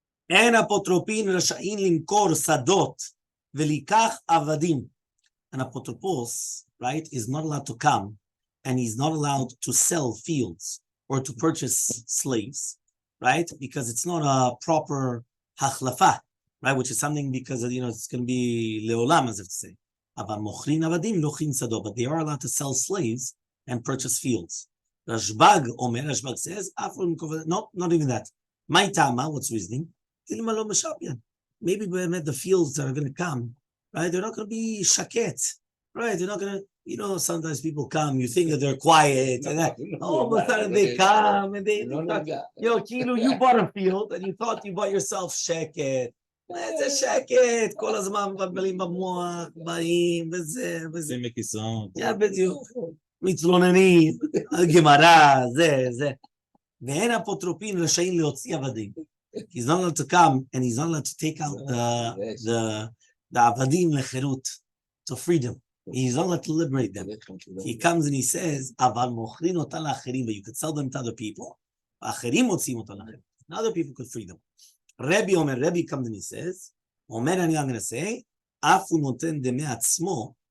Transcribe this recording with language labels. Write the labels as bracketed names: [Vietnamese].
[Hebrew] אין אפוטרופין רשאים למכור שדות ולקח עבדים. [English] An apotropos, right, is not allowed to come and he's not allowed to sell fields or to purchase slaves, right? Because it's not a proper hachlafa, right? Which is something because, it's going to be leolam, as if to say. But they are allowed to sell slaves and purchase fields. Rashbag says, not even that. My tama, what's reasoning? Maybe the fields that are going to come, right? They're not going to be shaket, right? They're not going to, sometimes people come, you think that they're quiet, and all of a sudden they come and they, you bought a field and you thought you bought yourself shaket. It's a shaket, [Hebrew] כל הזמן מבלבלים במוח, באים וזה. מכיסאות. בדיוק. מתלוננים, גמרא, זה. ואין אפוטרופין רשאים להוציא עבדים. [English] He's not allowed to come and he's not allowed to take out the avadim lecherut, to freedom. He's not allowed to liberate them. He comes and he says, [Hebrew] "Aval mochrin otan la'acherim," [English] but you could sell them to other people. [Hebrew] Acherim motziim otan la'acherim. [English] Other people could free them. Rabbi comes and he says, I'm going to say, [Hebrew] afu noten demei atzmo.